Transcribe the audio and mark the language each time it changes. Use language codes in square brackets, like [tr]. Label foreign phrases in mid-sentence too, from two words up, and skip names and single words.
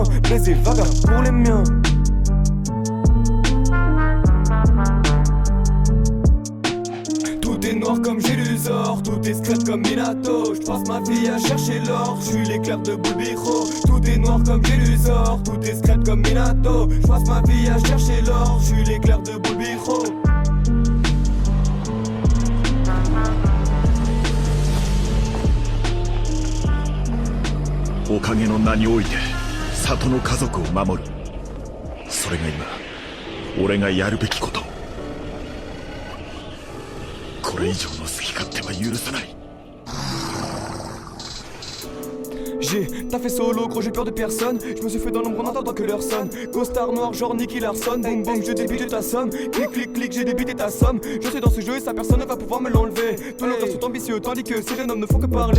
[fr] Blaise et vaga pour les miens. Tout est noir comme Gélusor, tout est secret comme Minato. J'passe ma vie à chercher l'or, j'suis l'éclair de Bulbiro. Tout est noir comme Gélusor, tout est secret comme Minato. J'passe ma vie à chercher l'or, j'suis l'éclair de Bulbiro. [ja] おかげの名において里の家族を守る。それが今俺がやるべきこと。これ以上の好き勝手は許さない。 [fr] J'ai taffé solo, gros j'ai peur de personne. Je me suis fait dans l'ombre en attendant que l'heure sonne. Costard noir genre Nicky Larson. Boum boum je débute ta somme. Clic clic clic j'ai débuté ta somme. Je suis dans ce jeu et sa personne ne va pouvoir me l'enlever. Tous nos rêves sont ambitieux tandis que ces jeunes hommes ne font que parler.